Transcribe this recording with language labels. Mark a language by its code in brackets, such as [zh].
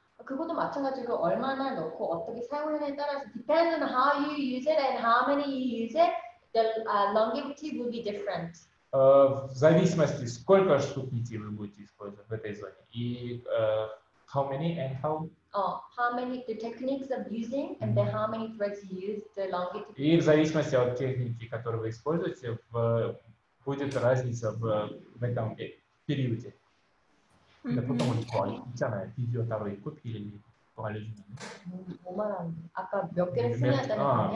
[ko] 그것도 마찬가지로 얼마나 넣고 어떻게 사용하느냐에 따라서 [en] depends on how you use it and how many you use it, the longevity will be different. [ru] В зависимости, сколько штук нитей вы будете использовать в этой зоне. И [en] how many and how? How many, the techniques of using, and then how many threads you use, the longevity. [ru] И в зависимости от техники, которую вы используете, будет разница в этом периоде. [ko] 근데 보통은 그거 있잖아요. 비디오 따로 있고 필름 그거 알려주면. 뭐 말하는데? 아까 몇 개를 쓰냐 했다는 거냐?